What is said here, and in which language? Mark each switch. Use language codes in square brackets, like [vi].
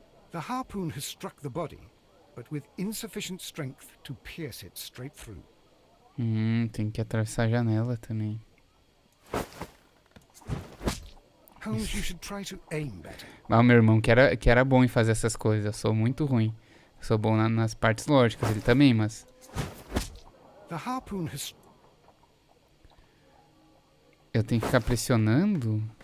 [en] The harpoon has struck the body, but with insufficient strength to pierce it straight through. [pt] Tem que atravessar a janela também. [en] Holmes, you should try to aim better. [pt] Ah, o meu irmão que era bom em fazer essas coisas. Eu sou muito ruim. Eu sou bom nas partes lógicas, ele também, mas... [en] The harpoon has... [pt] Eu tenho que ficar pressionando?